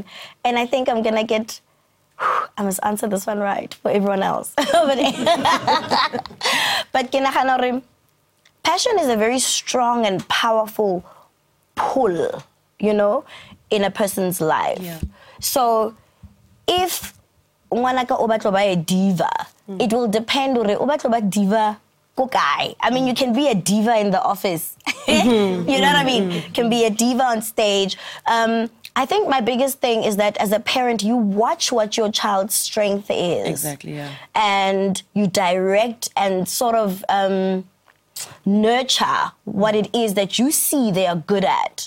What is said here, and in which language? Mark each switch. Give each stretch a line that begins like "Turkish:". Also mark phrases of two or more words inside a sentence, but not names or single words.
English: And I think I'm going to get... I must answer this one right for everyone else. But passion is a very strong and powerful pull, you know, in a person's life. Yeah. So if
Tswana: ngwanaka o batla ba a diva,
English: it will depend on
Tswana: obatla diva ko kae.
English: I mean, you can be a diva in the office. You know what I mean? Can be a diva on stage. I think my biggest thing is that as a parent, you watch what your child's strength is. Exactly, yeah. And you direct and sort of nurture what it is that you see they are good at.